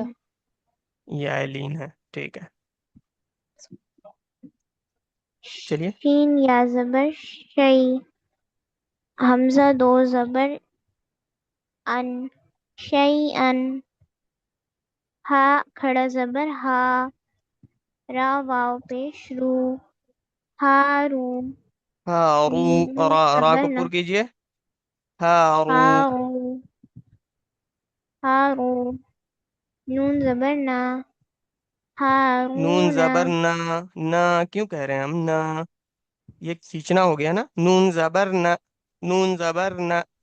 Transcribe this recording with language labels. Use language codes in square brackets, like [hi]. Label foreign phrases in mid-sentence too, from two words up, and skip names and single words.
[ur] یا لین ہے، ٹھیک ہے۔ چلیے شین یا زبر شی، حمزہ دو زبر ان، شی ان، ہا کھڑا زبر ہا، را واو پیش رو، ہارو، ہارو، نون را، را زبر کو نا، پر کیجیے، ہارو، ہارو، ہارو، نون زبر نا، نون ہارون، زبر نہ، نہ کیوں کہہ رہے ہیں ہم نہ؟ یہ کھینچنا ہو گیا نا، نون زبر نہ، نون زبر نہ،